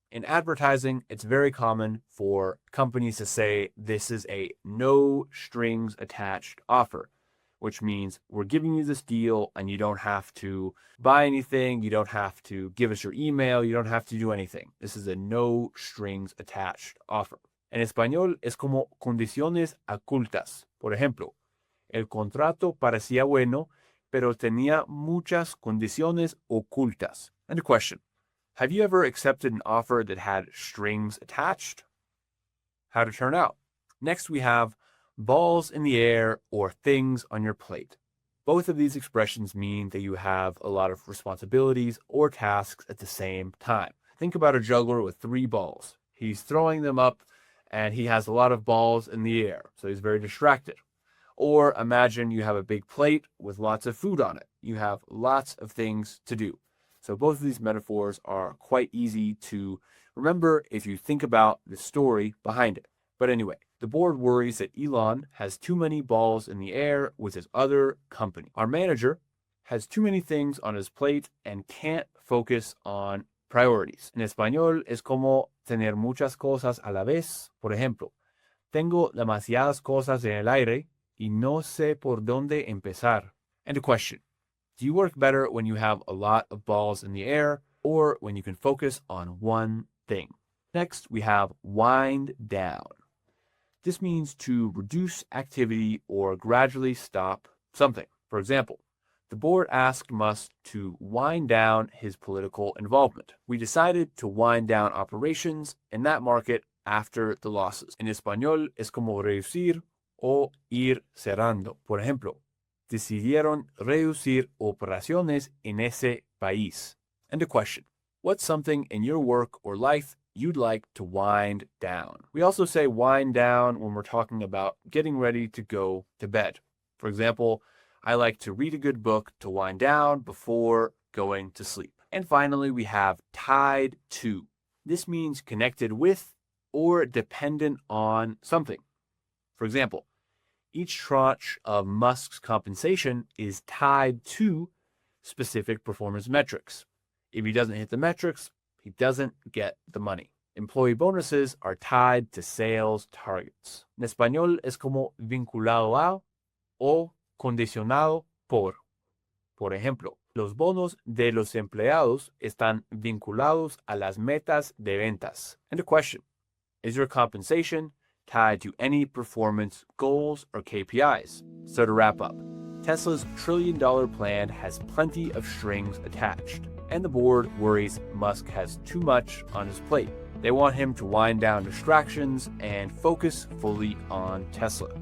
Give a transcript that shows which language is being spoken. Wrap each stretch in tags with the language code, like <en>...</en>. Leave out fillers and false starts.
<en>In advertising, it's very common for companies to say this is a no strings attached offer, which means we're giving you this deal and you don't have to buy anything, you don't have to give us your email, you don't have to do anything. This is a no strings attached offer.</en> <es>En español es como condiciones ocultas. Por ejemplo, el contrato parecía bueno, pero tenía muchas condiciones ocultas.</es> <en>And a question. Have you ever accepted an offer that had strings attached? How'd it turn out? Next, we have balls in the air or things on your plate. Both of these expressions mean that you have a lot of responsibilities or tasks at the same time. Think about a juggler with 3 balls. He's throwing them up and he has a lot of balls in the air, so he's very distracted. Or imagine you have a big plate with lots of food on it. You have lots of things to do. So both of these metaphors are quite easy to remember if you think about the story behind it. But anyway, the board worries that Elon has too many balls in the air with his other company. Our manager has too many things on his plate and can't focus on priorities.</en> <es>En español es como tener muchas cosas a la vez. Por ejemplo, tengo demasiadas cosas en el aire y no sé por dónde empezar.</es> <en>And a question. Do you work better when you have a lot of balls in the air or when you can focus on one thing? Next, we have wind down. This means to reduce activity or gradually stop something. For example, the board asked Musk to wind down his political involvement. We decided to wind down operations in that market after the losses.</en> <es>En español es como reducir o ir cerrando. Por ejemplo, decidieron reducir operaciones en ese país.</es> <en>And a question. What's something in your work or life you'd like to wind down? We also say wind down when we're talking about getting ready to go to bed. For example, I like to read a good book to wind down before going to sleep. And finally, we have tied to. This means connected with or dependent on something. For example, each tranche of Musk's compensation is tied to specific performance metrics. If he doesn't hit the metrics, he doesn't get the money. Employee bonuses are tied to sales targets.</en> <es>En español es como vinculado a o condicionado por. Por ejemplo, los bonos de los empleados están vinculados a las metas de ventas.</es> <en>And a question, is your compensation tied to any performance goals or KPIs? So to wrap up, Tesla's trillion-dollar plan has plenty of strings attached, and the board worries Musk has too much on his plate. They want him to wind down distractions and focus fully on Tesla.</en>